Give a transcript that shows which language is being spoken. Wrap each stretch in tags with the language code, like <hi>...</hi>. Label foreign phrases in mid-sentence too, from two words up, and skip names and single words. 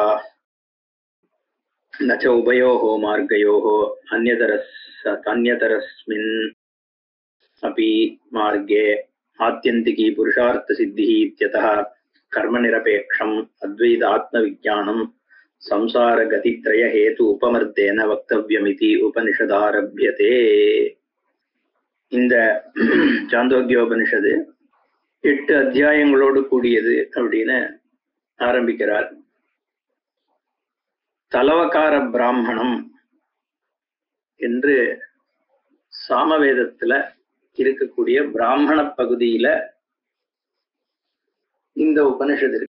<sa>न च उभयोः मार्गयोः अन्यतरस्मिन् अपि मार्गे आत्यन्तिकी पुरुषार्थसिद्धिः इत्यतः कर्मनिरपेक्षम् अद्वैतात्मविज्ञानं संसारगतित्रयहेतु उपमर्देन वक्तव्यमिति उपनिषदारभ्यते।</sa> <ta>இந்த சாந்தோக்கியோபனிஷது 8 அத்தியாயங்களோடு கூடியது அப்படின்னு ஆரம்பிக்கிறார். தலவகார பிராமணம் என்று சாமவேதத்துல இருக்கக்கூடிய பிராமண பகுதியில இந்த உபனிஷத்து இருக்கு.</ta>